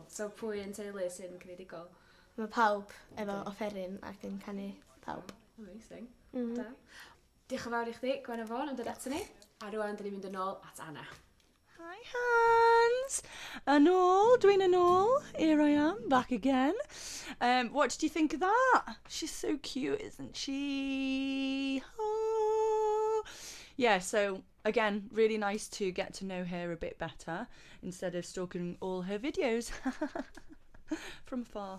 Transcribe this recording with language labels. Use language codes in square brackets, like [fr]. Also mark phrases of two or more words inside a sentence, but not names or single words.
[cy] So pwy yn teulu sy'n creadigol? Mae pawb efo offeryn ac yn canu pawb. Amazing. Mhm. Da. Diolch yn fawr i chdi, Gwen Afon, am dod ato ni. A rwan, dyn ni'n mynd yn ôl at Anna. Hi, Hans. Yn ôl, dwi'n yn ôl. [en] Here I am, back again. What did you think of that? She's so cute, isn't she? Oh. Yeah, so again, really nice to get to know her a bit better instead of stalking all her videos from afar.